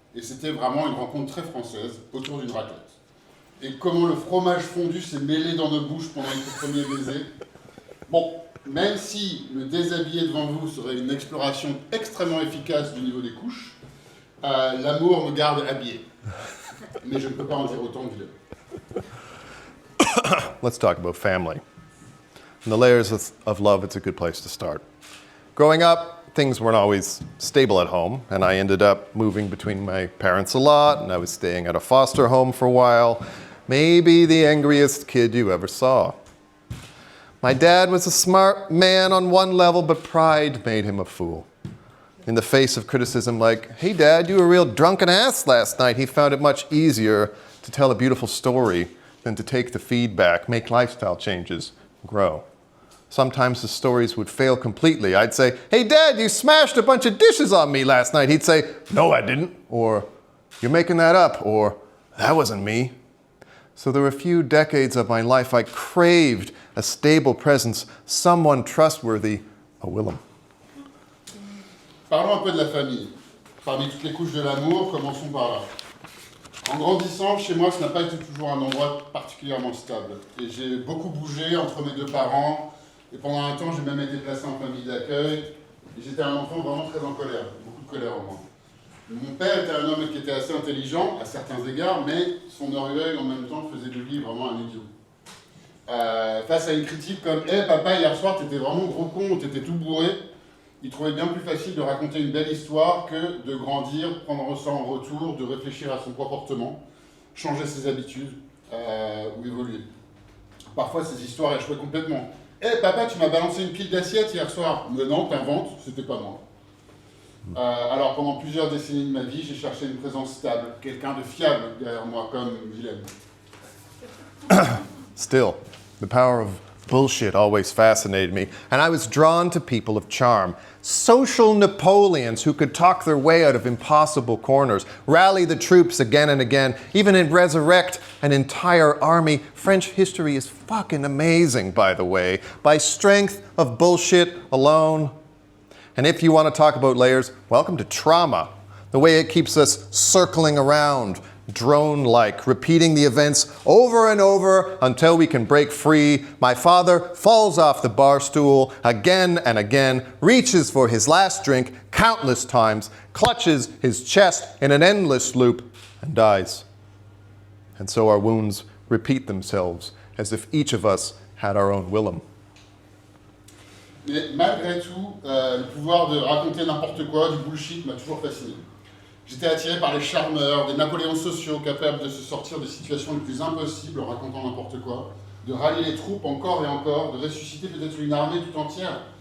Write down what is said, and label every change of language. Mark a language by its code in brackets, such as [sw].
[fr] Et c'était vraiment une rencontre très française autour d'une raclette. Et comment le fromage fondu s'est mêlé dans nos bouches pendant les premiers baisers. Bon, même si le déshabillé devant vous serait une exploration extrêmement efficace du niveau des couches, l'amour me garde habillé. Mais je ne peux pas en dire autant que Willem. [en] Let's talk about family. And the layers of love, it's a good place to start. Growing up, things weren't always stable at home, and I ended up moving between my parents a lot, and I was staying at a foster home for a while. Maybe the angriest kid you ever saw. My dad was a smart man on one level, but pride made him a fool. In the face of criticism like, "Hey Dad, you were a real drunken ass last night," he found it much easier to tell a beautiful story than to take the feedback, make lifestyle changes, grow. Sometimes the stories would fail completely. I'd say, "Hey Dad, you smashed a bunch of dishes on me last night." He'd say, "No, I didn't," or "You're making that up," or "That wasn't me." So there were a few decades of my life I craved a stable presence, someone trustworthy, a Willem. [fr] Parlons un peu de la famille. Parmi toutes les couches de l'amour, commençons par là. En grandissant, chez moi, ce n'a pas été toujours un endroit particulièrement stable. Et j'ai beaucoup bougé entre mes deux parents. Et pendant un temps, j'ai même été placé en famille d'accueil. Et j'étais un enfant vraiment très en colère, beaucoup de colère en moi. Mon père était un homme qui était assez intelligent, à certains égards, mais son orgueil en même temps faisait de lui vraiment un idiot. Face à une critique comme « Hey papa, hier soir, t'étais vraiment gros con, t'étais tout bourré », il trouvait bien plus facile de raconter une belle histoire que de grandir, prendre ça en retour, de réfléchir à son comportement, changer ses habitudes ou évoluer. Parfois, ces histoires échouaient complètement. « Hey papa, tu m'as balancé une pile d'assiettes hier soir !»« Mais non, t'inventes, c'était pas moi. » Alors pendant plusieurs décennies de ma vie, j'ai cherché une présence stable, quelqu'un de fiable derrière moi, comme Willem. [en] Still, the power of bullshit always fascinated me, and I was drawn to people of charm. Social Napoleons who could talk their way out of impossible corners, rally the troops again and again, even resurrect an entire army. French history is fucking amazing, by the way, by strength of bullshit alone. And if you want to talk about layers, welcome to trauma. The way it keeps us circling around, drone-like, repeating the events over and over until we can break free. My father falls off the bar stool again and again, reaches for his last drink countless times, clutches his chest in an endless loop, and dies. And so our wounds repeat themselves as if each of us had our own Willem. [fr] Mais malgré tout, le pouvoir de raconter n'importe quoi, du bullshit, m'a toujours fasciné. J'étais attiré par les charmeurs, des Napoléons sociaux capables de se sortir des situations les plus impossibles en racontant n'importe quoi, de rallier les troupes encore et encore, de ressusciter peut-être une armée tout entière.